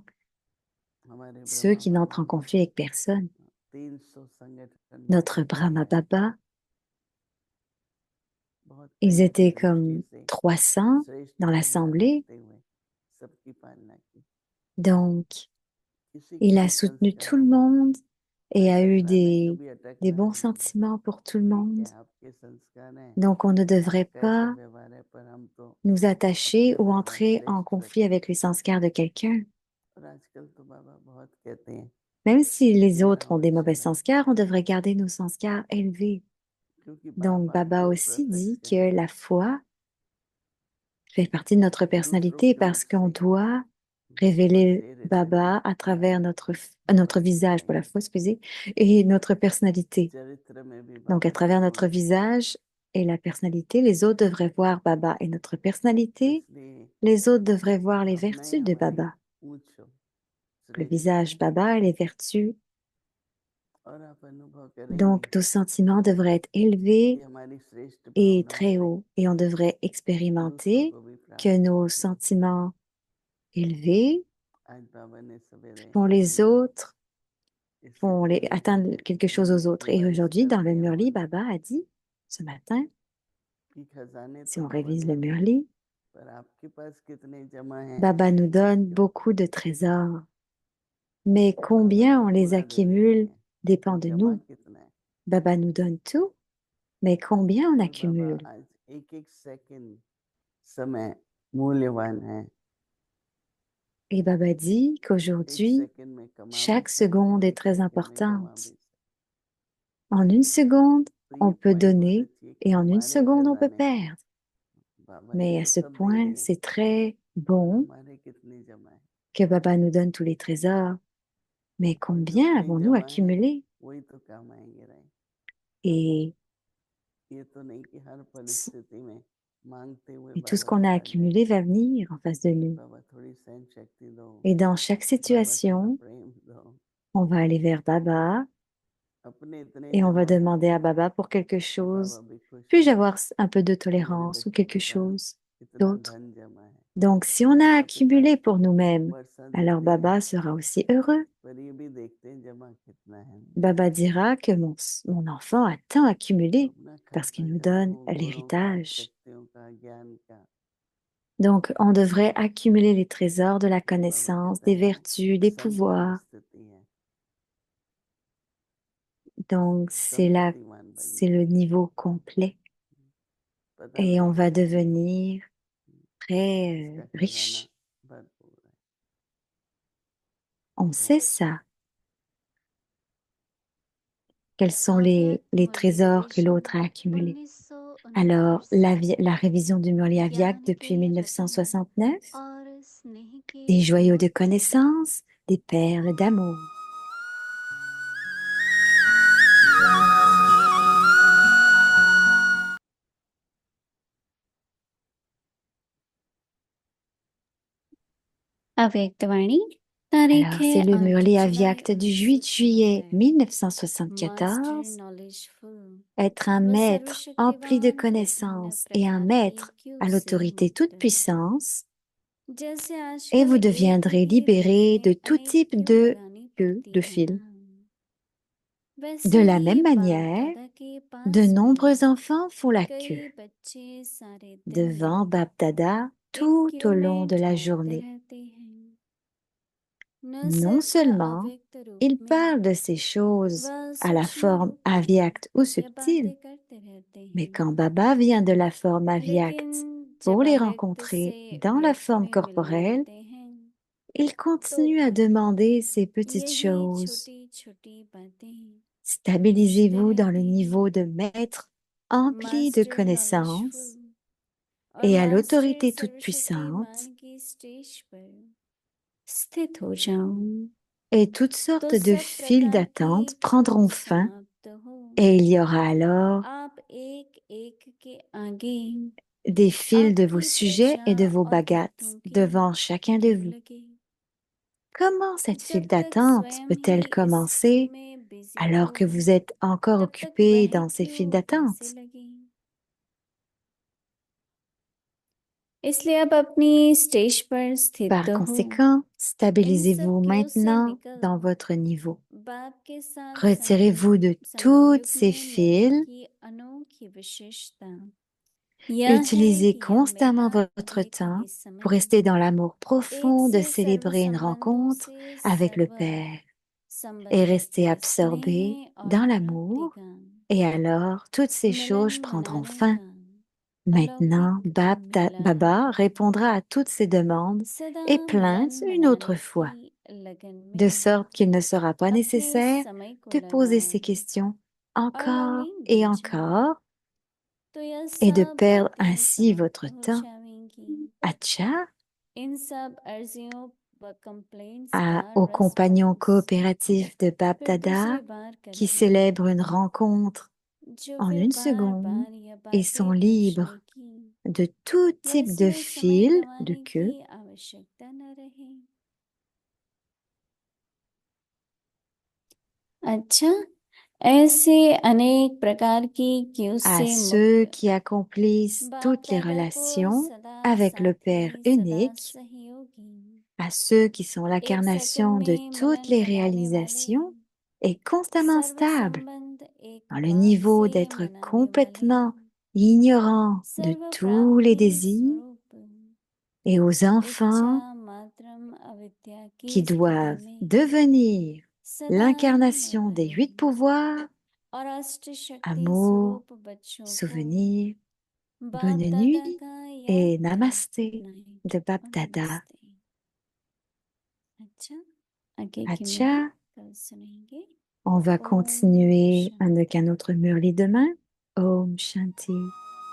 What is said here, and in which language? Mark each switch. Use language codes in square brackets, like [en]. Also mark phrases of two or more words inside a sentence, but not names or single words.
[hi] हमारे [fr] ceux [hi] ब्रह्मा [fr] qui n'entrent en [hi] बाबा [fr] conflit avec personne. [hi] 300 संगठन [fr] Notre [hi] मिलके [fr] Brahma [hi] बनाए, [fr] Baba, [hi] बहुत [fr] ils [hi] प्रेम की [fr] étaient [hi] दृष्टि [fr] comme [hi] से 300 श्रेष्ठ [fr] dans [hi] भावना [fr] l'assemblée, [hi] रखते हुए सबकी पालना की। [fr] donc [hi] किसी [fr] il a [hi] किसी [fr] soutenu tout le [hi] संस्कारों में [fr] monde et a eu [hi] टकराना है, कभी [fr] des [hi] अटकना [fr] bons [hi] नहीं है। [fr] sentiments pour tout le [hi] ठीक [fr] monde. [hi] है, आपके संस्कार हैं, [fr] Donc on ne devrait [hi] आपका ऐसा [fr] pas [hi] व्यवहार है, पर हम तो [fr] nous [hi] अपने [fr] attacher ou [hi] व्यवहार [fr] entrer en [hi] श्रेष्ठ [fr] conflit [hi] रखते [fr] avec [hi] हैं। [fr] les sanskars de quelqu'un. [hi] और आजकल तो बाबा बहुत कहते हैं [fr] Même si les autres [hi] मेरा [fr] ont des mauvais [hi] उच्चारण, [fr] sanskars, on devrait garder nos sanskars élevés. [hi] क्योंकि [fr] Donc [hi] बाप [fr] Baba [hi] आपको [fr] aussi [hi] प्रत्यक्ष [fr] dit que [hi] करेंगे [fr] la foi fait partie de notre [hi] दूसरों [fr] personnalité [hi] के मुख [fr] parce qu'on [hi] से [fr] doit [hi] और [fr] révéler [hi] से हृदय में [fr] Baba à travers notre [hi] उपस्थित [fr] visage, pour la [hi] रहेंगे। [fr] foi, excusez, et notre personnalité. [hi] चरित्र में भी [fr] Donc à [hi] बाबा के [fr] travers notre [hi] गुण, [fr] visage et la personnalité, les autres devraient voir Baba et notre personnalité, [hi] इसलिए [fr] les autres devraient voir les [hi] भावनाएं [fr] vertus de [hi] हमारी [fr] Baba. [hi] ऊंच हो, [fr] Le [hi] श्रेष्ठ हो, [fr] visage Baba et les vertus. [hi] और आप अनुभव करेंगे [fr] Donc nos sentiments devraient être [hi] कि [fr] élevés [hi] हमारी श्रेष्ठ [fr] et [hi] भावनाओं [fr] très [hi] से [fr] hauts. Et on devrait [hi] दूसरों [fr] expérimenter [hi] को भी [fr] que [hi] प्राप्त [fr] nos [hi] होती है। [fr] sentiments élevés [hi] आज बाबा ने सवेरे [fr] font les [hi] मुरली में [fr] autres, [hi] इससे [fr] font [hi] पहले [fr] atteindre quelque chose aux [hi] मुरली [fr] autres. Et [hi] रिवाइज [fr] aujourd'hui, dans [hi] करते [fr] le [hi] हैं [fr] Murli, [hi] मुरली [fr] Baba a dit, ce matin, [hi] कि खजाने [fr] si [hi] तो [fr] on [hi] बहुत [fr] révise le [hi] हैं, [fr] Murli, [hi] पर आपके पास कितने जमा हैं [fr] Baba nous donne [hi] क्यों? [fr] beaucoup de trésors. Mais [hi] बाबा [fr] combien on [hi] तो [fr] les [hi] पूरा दे देते [fr] accumule [hi] हैं, [fr] dépend [hi] पर [fr] de [hi] जमा [fr] nous. [hi] कितना है? [fr] Baba nous donne tout, mais combien on [hi] और बाबा [fr] accumule? [hi] आज एक एक सेकंड समय मूल्यवान है। [fr] Et Baba dit [hi] एक [fr] qu'aujourd'hui, [hi] सेकंड में कमा भी [fr] chaque [hi] सकते हैं, [fr] seconde est [hi] एक [fr] très [hi] सेकंड में गंवा भी [fr] importante. [hi] सकते [fr] En une seconde, [hi] हैं। तो [fr] on [hi] ये [fr] peut [hi] पॉइंट बहुत [fr] donner [hi] अच्छी है कि [fr] et en une [hi] हमारे [fr] seconde, on peut [hi] खजाने [fr] perdre. [hi] बाबा ही [fr] Mais à [hi] तो [fr] ce [hi] सब दे [fr] point, [hi] रहे हैं, [fr] c'est très [hi] पर [fr] bon [hi] हमारे कितने जमा है? [fr] que Baba nous donne tous les trésors. Mais [hi] और जो [fr] combien [hi] कहीं [fr] avons-nous [hi] जमा है [fr] accumulé? [hi] वही तो काम आएंगे रहे। [fr] Et, [hi] ये तो नहीं कि हर परिस्थिति में मांगते हुए [fr] et tout ce [hi] बाबा [fr] qu'on [hi] के [fr] a [hi] पास जाए [fr] accumulé va venir en face de [hi] कि [fr] nous. [hi] बाबा थोड़ी सहन शक्ति दो, [fr] Et dans chaque [hi] बाबा थोड़ा [fr] situation, [hi] प्रेम दो, [fr] on va aller vers Baba [hi] अपने इतने [fr] et on va [hi] जमा है [fr] demander à Baba pour quelque [hi] कि बाबा [fr] chose. [hi] भी खुश हो [fr] Puis-je [hi] जाए [fr] avoir un peu de [hi] कि मेरे [fr] tolérance ou [hi] बच्चों [fr] quelque [hi] के पास [fr] chose [hi] इतना [fr] d'autre? [hi] धन जमा है। [fr] Donc, si on a [hi] माता पिता [fr] accumulé pour nous-mêmes, [hi] वर्षा [fr] alors [hi] देते हैं, [fr] Baba sera aussi heureux. [hi] पर ये भी देखते हैं जमा कितना है। [fr] Baba dira que mon enfant a tant [hi] तो [fr] accumulé [hi] अपना [fr] parce qu'il [hi] खाता [fr] nous [hi] जमा [fr] donne [hi] हो गुणों का, [fr] l'héritage. [hi] शक्तियों का, ज्ञान का। [fr] Donc, on devrait accumuler les trésors de la [hi] तो बाबा [fr] connaissance, [hi] कहते [fr] des [hi] हैं [fr] vertus, des [hi] संपन्न [fr] pouvoirs. [hi] स्थिति है, [fr] Donc, [hi] संपत्तिवान बन [fr] c'est le [hi] जाए। [fr] niveau complet [hi] पता [fr] et on va [hi] लगता है कि [fr] devenir très [hi] इसका खजाना [fr] riche. [hi] भरपूर है। [fr] On sait ça. Quels sont [hi] अव्यक्त [fr] les [hi] मुरली [fr] trésors que [hi] रिविजन [fr] l'autre a accumulés? Alors, [hi] 1969 से [fr] la révision du Murli Aviak [hi] ज्ञान के [fr] depuis [hi] रत्न [fr] 1969, [hi] और स्नेह के [fr] des joyaux de [hi] अमृत [fr] connaissances, des perles d'amour. [hi] अव्यक्तवाणी तारीख [fr] Alors, [hi] है [fr] c'est le [hi] 8 [fr] Murli [hi] जुलाई [fr] Aviact du 8 juillet [hi] 1974 मास्टर [fr] 1974. [hi] नॉलेजफुल [fr] Être un [hi] व [fr] maître empli de [hi] सर्वशक्तिवान विभिन्न [fr] connaissances et un [hi] प्रकार की [fr] maître à [hi] क्यों से [fr] l'autorité toute [hi] मुक्त [fr] puissance, [hi] जैसे [fr] et [hi] आजकल [fr] vous [hi] एक [fr] deviendrez [hi] ही रंग [fr] libéré de [hi] में [fr] tout [hi] अनेक [fr] type [hi] क्यों [fr] de [hi] लगानी [fr] queue, [hi] पड़ती [fr] de [hi] है [fr] fil. [hi] ना वैसे [fr] De la [hi] ही [fr] même [hi] बाप [fr] manière, [hi] दादा के [fr] De [hi] पास [fr] nombreux [hi] में [fr] enfants font la queue [hi] कई बच्चे सारे दिन [fr] devant Bab Dada [hi] इन [fr] tout au [hi] क्यों [fr] long [hi] में [fr] de la [hi] ठहरते [fr] journée. [hi] रहते हैं। न [fr] Non [hi] सिर्फ [fr] seulement [hi] अव्यक्त रूप [fr] ils parlent [hi] में [fr] de ces choses [hi] वह [fr] à la [hi] सूक्ष्म [fr] forme [hi] रूप में [fr] avyacte ou [hi] ये [fr] subtile, [hi] बातें करते रहते [fr] mais [hi] हैं, [fr] quand Baba vient de la forme [hi] लेकिन [fr] avyacte pour [hi] जब [fr] les [hi] अव्यक्त [fr] rencontrer [hi] से [fr] dans la [hi] व्यक्त [fr] forme [hi] में मिलने [fr] corporelle, [hi] आते हैं [fr] il [hi] तो [fr] continue à [hi] भी [fr] demander ces petites [hi] यही [fr] choses. [hi] छोटी छोटी बातें पूछते [fr] Stabilisez-vous dans le [hi] रहते [fr] niveau [hi] हैं। [fr] de maître empli de [en] master knowledgeful [fr] connaissances [hi] और [fr] et à [hi] मास्टर [fr] l'autorité toute-puissante [hi] सर्वशक्तिमान की स्टेज पर स्थित हो जाऊं [fr] et toutes [hi] तो [fr] sortes de [hi] सब [fr] files [hi] प्रकार की [fr] d'attente [hi] छूट [fr] prendront fin [hi] समाप्त हो। [fr] et il y aura alors [hi] आप एक एक के आगे [fr] des fils de vos [hi] आपकी [fr] sujets [hi] चर्चा [fr] et de vos [hi] और [fr] bagattes [hi] बातों की [fr] devant chacun de [hi] क्यों [fr] vous. [hi] लगे। [fr] Comment cette [hi] जब [fr] file [hi] तक [fr] d'attente [hi] स्वयं ही [fr] peut-elle [hi] इसी [fr] commencer [hi] में बिजी [fr] alors [hi] हो [fr] que vous êtes encore [hi] तब तक [fr] occupé [hi] वह [fr] dans ces files [hi] क्यों कैसे [fr] d'attente? [hi] लगे। इसलिए आप अपनी स्टेज पर स्थित [fr] Par [hi] हो। [fr] conséquent, [hi] इन सब [fr] stabilisez-vous [hi] क्यों से [fr] maintenant [hi] निकल [fr] dans votre niveau. [hi] बाप के साथ [fr] Retirez-vous de toutes [hi] संयोग [fr] ces [hi] में मिलने [fr] fils. [hi] की अनोखी विशेषता यह है [fr] Utilisez [hi] कि यह [fr] constamment [hi] मेरा [fr] votre [hi] एक [fr] temps [hi] ही [fr] pour [hi] समय [fr] rester dans l'amour [hi] एक [fr] profond de [hi] से सर्व [fr] célébrer une [hi] संबंधों [fr] rencontre [hi] से [fr] avec le [hi] सर्व [fr] Père et [hi] संबंधित [fr] rester absorbé [hi] स्नेह और [fr] dans l'amour. [hi] प्राप्ति का [fr] Et alors, toutes ces [hi] मिलन [fr] choses prendront [hi] मनाने [fr] fin. [hi] का [fr] Maintenant, [hi] अलौकिक मेला है। [fr] Baba répondra à toutes ces demandes [hi] सदा [fr] et [hi] मिलन [fr] plaintes une autre [hi] मनाने [fr] fois, [hi] की लगन [fr] de [hi] में [fr] sorte qu'il ne sera pas [hi] अपने [fr] nécessaire [hi] समय को [fr] de poser [hi] लगाओ [fr] ces questions [hi] और [fr] encore [hi] रंगीन [fr] et [hi] बन जाओ [fr] encore [hi] तो यह [fr] et de [hi] सब [fr] perdre [hi] बातें [fr] ainsi [hi] समाप्त [fr] votre [hi] हो [fr] temps. [hi] जाएंगी। [fr] Acha, [hi] इन सब अर्जियों व कंप्लेंट्स का [fr] aux compagnons [hi] रेस्पॉन्स [fr] coopératifs de Bab [hi] फिर [fr] Dada [hi] दूसरी बार [fr] qui [hi] करेंगे [fr] célèbrent une rencontre [hi] जो [fr] en [hi] फिर [fr] une [hi] बार [fr] seconde [hi] बार यह [fr] et sont [hi] बातें पूछने [fr] libres [hi] की [fr] de tout [hi] व [fr] type de [hi] इसमें समय [fr] fil, de [hi] गंवाने [fr] queue. [hi] की आवश्यकता न रहे। अच्छा, ऐसे अनेक प्रकार की क्यू [fr] À [hi] से [fr] ceux [hi] मुक्त [fr] qui accomplissent [hi] बाप [fr] toutes les [hi] दादा को [fr] relations [hi] सदा [fr] avec le Père [hi] साथी सदा [fr] unique, [hi] सहयोगी [fr] à ceux qui sont [hi] एक सेकंड [fr] l'incarnation de [hi] में [fr] toutes [hi] मिलन [fr] les [hi] मनाने वाले [fr] réalisations et constamment [hi] सर्व [fr] stables [hi] संबंध एक [fr] dans le [hi] बात [fr] niveau [hi] से [fr] d'être [hi] मनाने वाले [fr] complètement ignorant de [hi] सर्व [fr] tous les [hi] प्राप्ति [fr] désirs, [hi] स्वरूप [fr] et aux [hi] इच्छा [fr] enfants [hi] मात्रम अविद्या की [fr] qui [hi] स्थिति [fr] doivent [hi] में [fr] devenir [hi] सदा रहने [fr] l'incarnation des [hi] वाले [fr] 8 pouvoirs, [hi] और अष्ट शक्ति [fr] amour, [hi] स्वरूप बच्चों को [fr] souvenir, [hi] बाप [fr] bonne [hi] दादा [fr] nuit [hi] का याद [fr] et [hi] गुड [fr] namasté [hi] नाइट [fr] de Bab [hi] और [fr] Dada. [hi] नमस्ते। अच्छा, आगे की मुरली [fr] Acha, [hi] कल सुनेंगे। [fr] on va [hi] ओम [fr] continuer [hi] शांति। [fr] avec un autre murli demain. [hi] ओम शांति.